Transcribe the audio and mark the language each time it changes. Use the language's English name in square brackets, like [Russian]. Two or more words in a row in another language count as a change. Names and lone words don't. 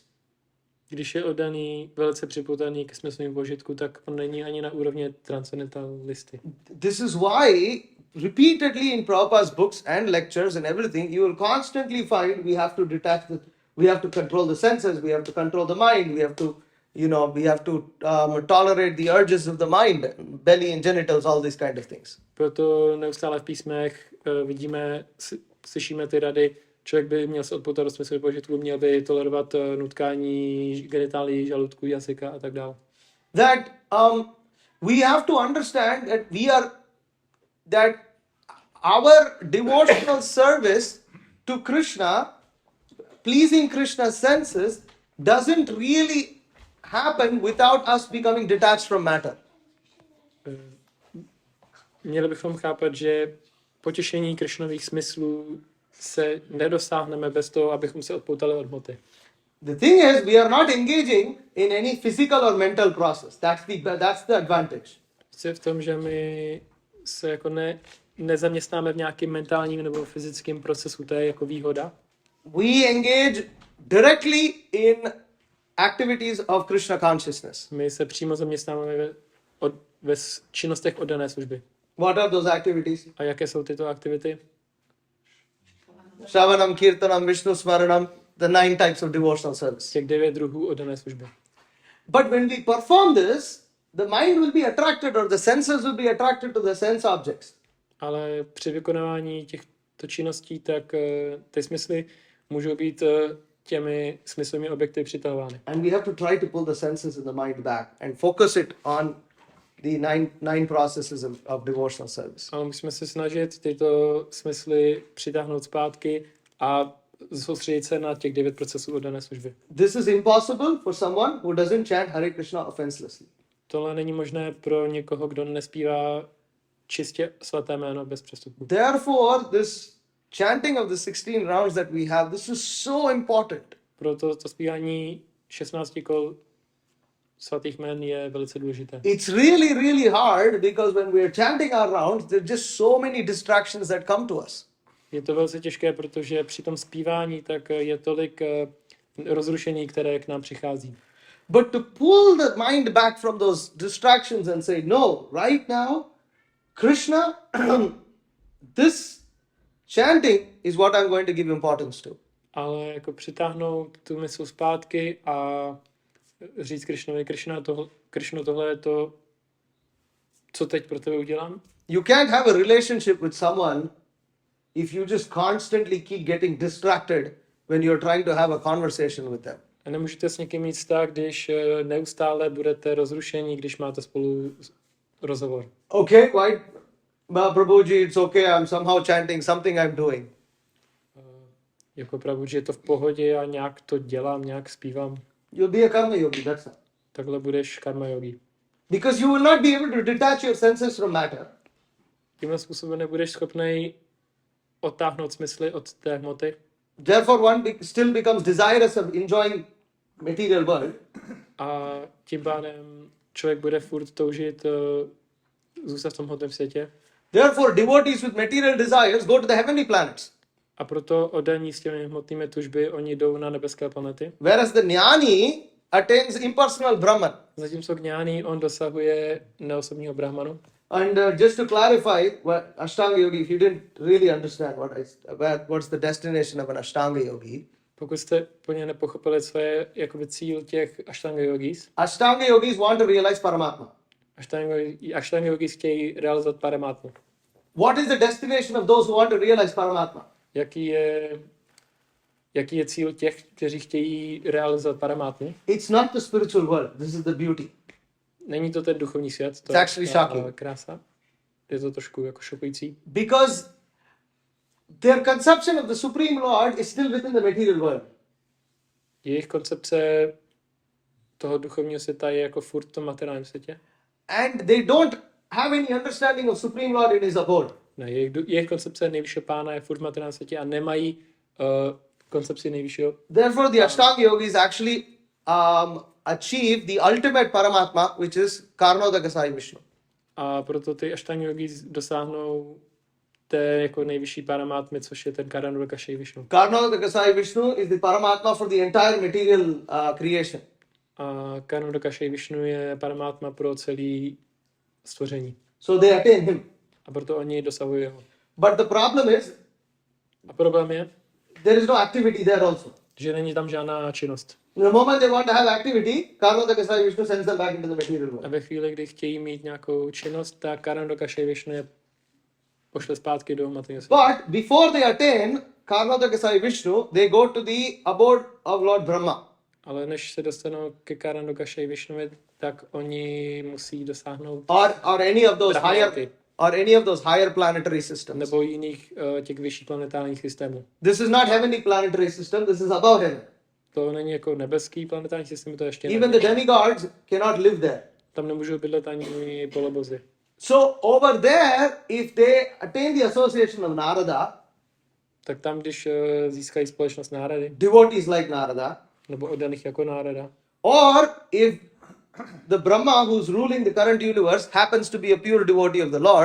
[Czech] Když je oddaný, velice připoutaný ke smyslovým požitku, tak on není ani na úrovni transcendentalisty. [English] This is why repeatedly in Prabhupada's books and lectures and everything, you will constantly find we have to detach we have to control the senses, we have to control the mind, we have to, we have to tolerate the urges of the mind, belly and genitals, all these kind of things. [Czech] Proto neustále v písmech vidíme, slyšíme ty rady, člověk by měl se odpoutat do smyslových požitků, měl by tolerovat nutkání genitálí, žaludku, jazyka a tak dále. [English] That we have to understand that our devotional service to Krishna, pleasing Krishna's senses, doesn't really happen without us becoming detached from matter. [Czech] Měli bychom chápat, že potěšení Krišnových smyslů se nedosáhneme bez toho, abychom se odpoutali od hmoty. [English] The thing is, we are not engaging in any physical or mental process. That's the advantage. [Czech] Je v tom, že my se jako nezaměstnáme v nějakém mentálním nebo fyzickém procesu, to je jako výhoda. [English] We engage directly in activities of Krishna consciousness. [Czech] My se přímo zaměstnáme ve činnostech oddané služby. [English] What are those activities? [Czech] A jaké jsou tyto aktivity? [Sanskrit] Shravanam, Kirtanam, Višnu Smaranam, [English] the 9 types of devotional service. [Czech] Těch 9 druhů oddané služby. [English] But when we perform this, the mind will be attracted or the senses will be attracted to the sense objects. [Czech] Ale při vykonávání těchto činností, tak ty smysly můžou být těmi smyslovými objekty přitahovány. [English] And we have to try to pull the senses in the mind back and focus it on the nine processes of devotional service. [Czech] Ale musíme se snažit tyto smysly přitáhnout zpátky a soustředit se na těch 9 procesů oddané služby. [English] This is impossible for someone who doesn't chant Hare Krishna offenselessly. [Czech] Tohle není možné pro někoho, kdo nespívá čistě svaté jméno bez přestupku. [English] Therefore, this chanting of the 16 rounds that we have, this is so important. [Czech] Proto to zpívání 16 kol svatých jmén je velice důležité. [English] It's really, really hard because when we are chanting our rounds, there are just so many distractions that come to us. [Czech] Je to velice těžké, protože při tom zpívání tak je tolik rozrušení, které k nám přichází. [English] But to pull the mind back from those distractions and say, no, right now, Krishna, this chanting is what I'm going to give importance to. [Czech] Ale jako přitáhnout tu mysl zpátky a říct Krišnovi, Krišno, tohle je to, co teď pro tebe udělám. [English] You can't have a relationship with someone if you just constantly keep getting distracted when you're trying to have a conversation with them. [Czech] A nemůžete s někým mít vztah, když neustále budete rozrušení, když máte spolu rozhovor. [English] Okay, quite, Prabhuji, it's okay, I'm somehow chanting, something I'm doing. [Czech] Jako pravdu, že je to v pohodě, já nějak to dělám, nějak zpívám. [English] You'll be a karma yogi, that's all. [Czech] Takhle budeš karma yogi. [English] Because you will not be able to detach your senses from matter. [Czech] Tímhle způsobem nebudeš schopný odtáhnout smysly od té hmoty. [English] Therefore, one still becomes desirous of enjoying material world. [Czech] A tím pádem člověk bude furt toužit zůstat v tom hmotném světě. [English] Therefore, devotees with material desires go to the heavenly planets. [Czech] A proto oddaní s těmi hmotnými tužby, oni jdou na nebeské planety. [English] Whereas the jnani attains impersonal Brahman. [Czech] Zatímco jnani, on dosahuje neosobního brahmanu. [English] And just to clarify, Ashtanga yogi, if you didn't really understand what's the destination of an Ashtanga yogi. [Czech] Pokud jste plně nepochopili, co je jakoby cíl těch Ashtanga yogis. [English] Ashtanga yogis want to realize Paramatma. [Czech] Ashtanga yogis chtějí realizovat Paramatmu. [English] What is the destination of those who want to realize Paramatma? [Czech] Jaký je cíl těch, kteří chtějí realizovat Paramatmu? [English] It's not the spiritual world. This is the beauty. [Czech] Není to ten duchovní svět, to [English] It's actually shocking. [Czech] Krása. Je to trošku jako šokující. [English] Because their conception of the Supreme Lord is still within the material world. [Czech] Jejich koncepce toho duchovního světa je jako furt v tom materiálním světě. [English] And they don't have any understanding of Supreme Lord in his abode. [Czech] Ne, jejich koncepce nejvyššího pána je furt v materiálním světě a nemají koncepci nejvyššího. [English] Therefore, the Ashtanga yogis actually achieve the ultimate Paramatma, which is Karnodakasai Višnu. [Czech] A proto ty Ashtanga yogis dosáhnou té jako nejvyšší paramátmy, což je ten Karnodakasai Višnu. [English] Karnodakasai Višnu is the Paramatma for the entire material creation. [Czech] A Karnodakasai Višnu je paramátma pro celý stvoření. [English] So they attain him. [Czech] A proto oni dosahují ho. [English] But the problem is, [Czech] A problém je, [English] there is no activity there also. [Czech] že není tam žádná činnost. [English] The moment they want to have activity, Karnodakasai Višnu sends them back into the material [Czech] A [English] world. [Czech] ve chvíli, kdy chtějí mít nějakou činnost, tak Karnodakasai Višnu je pošle zpátky do materiálního světa. [English] But before they attain Karnodakasai Višnu, they go to the abode of Lord Brahma. [Czech] Ale než se dostanou ke Karnodakasai Višnuvi, tak oni musí dosáhnout [English] Or any of those [Czech] Brahmaloky. [English] higher planetary systems. [Czech] nebo jiných těch vyšších planetárních systémů. [English] This is not heavenly planetary system, this is above heaven. [Czech] To není jako nebeský planetární systém, to je ještě [English] Even the demigods cannot live there. [Czech] tam nemůžou bydlet ani polobozy. [English] So over there, if they attain the association of Narada, [Czech] Tak tam, když získají společnost Nárady, [English] devotees like Narada, [Czech] nebo oddaných jako Nárada, [English] or if the Brahma who's ruling the current universe happens to be a pure devotee of the Lord,